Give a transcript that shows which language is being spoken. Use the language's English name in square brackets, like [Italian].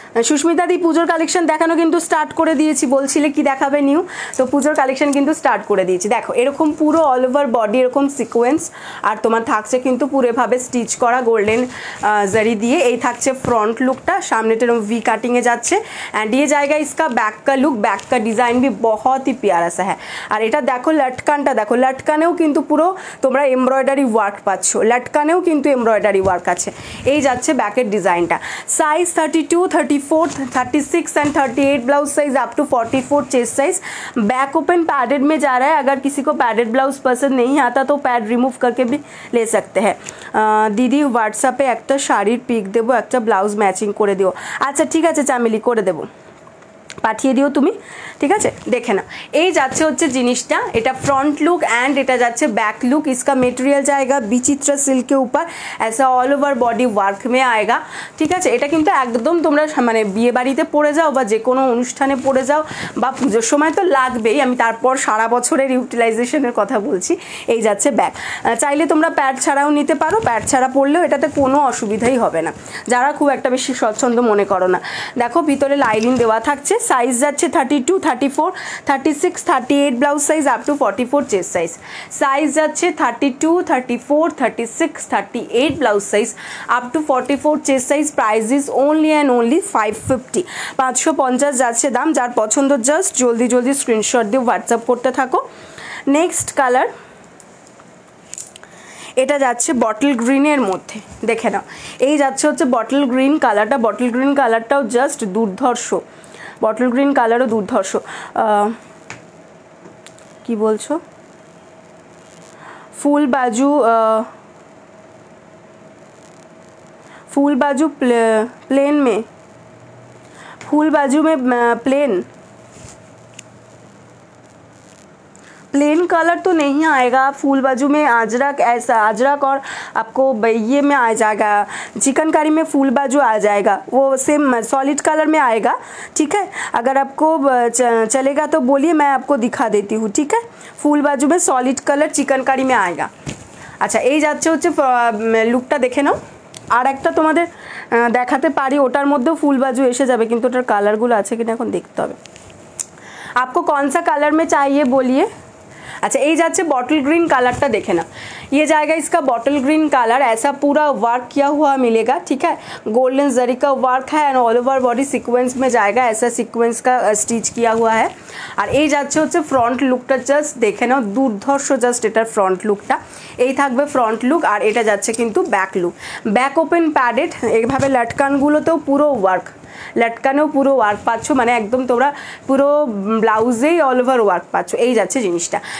[Bangla] সুস্মিতা দি পুজোর কালেকশন দেখানো কিন্তু স্টার্ট করে দিয়েছি, বলছিলে কি দেখাবে নিউ, তো পুজোর কালেকশন কিন্তু স্টার্ট করে দিয়েছি। দেখো এরকম পুরো অল ওভার বডি এরকম সিকোয়েন্স, আর তোমার থাকছে কিন্তু পুরো এভাবে স্টিচ করা গোল্ডেন জারি দিয়ে। এই থাকছে ফ্রন্ট লুকটা, সামনেটা এরকম ভি কাটিংয়ে যাচ্ছে অ্যান্ড [Hindi] ये जाएगा इसका बैक का लुक। बैक का डिज़ाइन भी बहुत ही प्यारा सा है। [Bangla] আর এটা দেখো লটকানটা দেখো, লটকানেও কিন্তু পুরো তোমরা এমব্রয়ডারি ওয়ার্ক পাচ্ছ, লটকানেও কিন্তু এমব্রয়ডারি ওয়ার্ক আছে। এই যাচ্ছে ব্যাকের ডিজাইনটা। [English] Size 32, 34, 36 and 38 blouse size up to 44 chest size. [Hindi] Back open padded में जा रहा है। अगर किसी को पैडेड ब्लाउज पसंद नहीं आता तो पैड रिमूव करके भी ले सकते हैं। [Bangla] दीदी হোয়াটসঅ্যাপে একটা শাড়ির পিক দেবো, একটা ব্লাউজ ম্যাচিং করে দিও। আচ্ছা ঠিক আছে চামেলি, করে দেবো, পাঠিয়ে দিও তুমি, ঠিক আছে? দেখে না এই যাচ্ছে হচ্ছে জিনিসটা। [Hindi] এটা फ्रंट लुक एंड এটা যাচ্ছে बैक लुक। इसका मटेरियल जाएगा विचित्रा सिल्क के ऊपर, ऐसा ऑल ओवर बॉडी वर्क में आएगा, [Bangla] ঠিক আছে? এটা কিন্তু একদম তোমরা মানে বিয়ে বাড়িতে পরে যাও বা যে কোনো অনুষ্ঠানে পরে যাও বা পুজোর সময় তো লাগবেই, আমি তারপর সারা বছরের ইউটিলাইজেশনের কথা বলছি। এই যাচ্ছে ব্যাক। চাইলে তোমরা প্যাড ছাড়াও নিতে পারো, প্যাড ছাড়া পরলেও এটাতে কোনো অসুবিধাই হবে না, যারা খুব একটা বেশি স্বচ্ছন্দ মনে করো না। দেখো ভিতরে লাইলিন দেওয়া থাকছে। [English] Size যাচ্ছে 32, 34, 36, 38 blouse size up to 44 chest size. Size যাচ্ছে 32, 34, 36, 38 blouse size up to 44 chest size. Price is only and only 550, 550 [Bangla] যাচ্ছে দাম। যার পছন্দ জাস্ট জলদি জলদি স্ক্রিনশট দিয়ে হোয়াটসঅ্যাপ করতে থাকো। নেক্সট কালার, এটা যাচ্ছে বটল গ্রিনের মধ্যে, দেখে নাও। এই যাচ্ছে হচ্ছে বটল গ্রিন কালারটা। বটল গ্রিন কালারটাও জাস্ট দুর্ধর্ষ, বটল গ্রিন কালারও দুর্ধর্ষ। কি বলছো? [Hindi] ফুল বাজু, फूल बाजू प्लेन में, फूल बाजू में प्लेन कलर तो नहीं आएगा। फूल बाजू में अजरक, ऐसा अजरक और आपको ये में आ जाएगा, चिकनकारी में फूल बाजू आ जाएगा, वो सेम सॉलिड कलर में आएगा। ठीक है, अगर आपको चलेगा तो बोलिए, मैं आपको दिखा देती हूँ। ठीक है, फूल बाजू में सॉलिड कलर चिकनकारी में आएगा। [Bangla] अच्छा, এই যাচ্ছে হচ্ছে লুকটা দেখে নাও। আর একটা তোমাদের দেখাতে পারি, ওটার মধ্যেও ফুল বাজু এসে যাবে, কিন্তু ওটার কালারগুলো আছে কিনা এখন দেখতে হবে। [Hindi] आपको कौन सा कलर में चाहिए बोलिए। अच्छा, ये जाচ্ছে बॉटल ग्रीन कलरটা देखे ना, ये जाएगा इसका बॉटल ग्रीन कलर। ऐसा पूरा वर्क किया हुआ मिलेगा। ठीक है, गोल्डन जरी का वर्क है and all over body sequence में जाएगा, ऐसा सीक्वेंस का स्टिच किया हुआ है। [Bangla] और ये যাচ্ছে হচ্ছে ফ্রন্ট লুকটা, জাস্ট দেখে নাও, দুর্ধর্ষ জাস্ট এটার ফ্রন্ট লুকটা। এই থাকবে ফ্রন্ট লুক, আর এটা যাচ্ছে কিন্তু back look. Back open padded, এইভাবে লটকানগুলোতেও পুরো ওয়ার্ক, লটকানেও পুরো ওয়ার্ক পাচ্ছ, মানে একদম তোমরা পুরো ব্লাউজেই অল ওভার ওয়ার্ক পাচ্ছ। এই যাচ্ছে জিনিসটা।